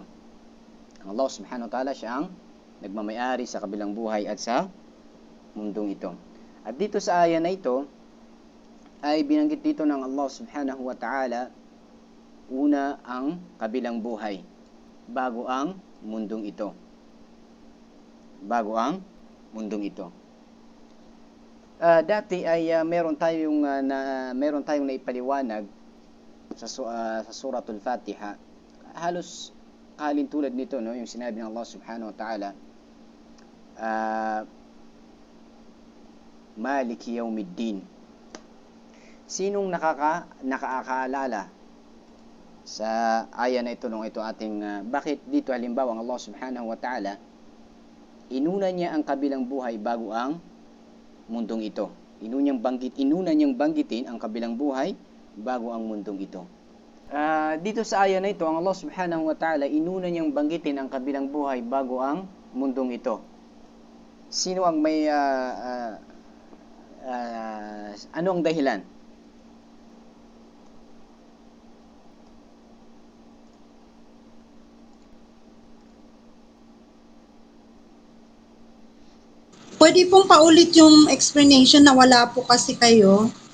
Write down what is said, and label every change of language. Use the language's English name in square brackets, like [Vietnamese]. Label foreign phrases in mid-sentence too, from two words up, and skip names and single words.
[Filipino] Ang Allah [Arabic] سبحانه وتعالى [Filipino] siya ang nagmamayari sa kabilang buhay at sa mundong ito. At dito sa aya na ito ay binanggit dito ng Allah [Arabic] سبحانه وتعالى, [Filipino] una ang kabilang buhay bago ang mundong ito. Dati ay meron tayong naipaliwanag sa suratul Fatiha, halos kalintulad nito, no, yung sinabi ng Allah [Arabic] سبحانه وتعالى, مالك يوم الدين. [Filipino] Sinong nakakaalala sa aya na ito nung ito ating bakit dito halimbawa ang Allah [Arabic] سبحانه وتعالى [Filipino] inuna niya ang kabilang buhay bago ang mundong ito? Inuna niyang banggitin ang kabilang buhay bago ang mundong ito. Dito sa aya na ito, ang Allah [Arabic] سبحانه وتعالى [Filipino] inuna niyang banggitin ang kabilang buhay bago ang mundong ito. Sino ang may ano ang dahilan? Pwede pong paulit yung explanation, na wala po kasi kayo.